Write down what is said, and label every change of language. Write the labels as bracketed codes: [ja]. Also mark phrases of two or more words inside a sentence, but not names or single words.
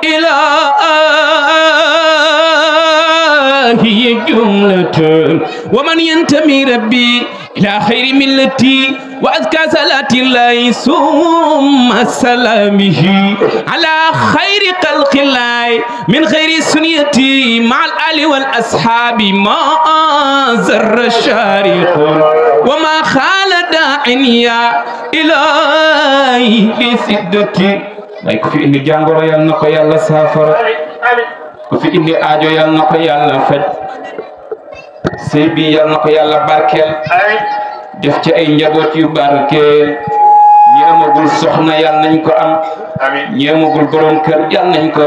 [ar] إلهي جملة ومن ينتمي ربي إلى خير ملتي وأزكى صلاة الله ثم سلامه على خير خلق الله من خير سنيتي مع الآل والأصحاب ما زر شارق وما خال داعنيا إلهي لسدتي [wo] ku fi indi jàngoro yal na ko yàlla saafara ku fi indi aajo yal na ko yàlla faj sëy bi yal na ko yàlla barkeel def ci ay njaboot yu barkeel ñi amagul soxna yal nañ ko am ñi amagul borom kër yal nañ ko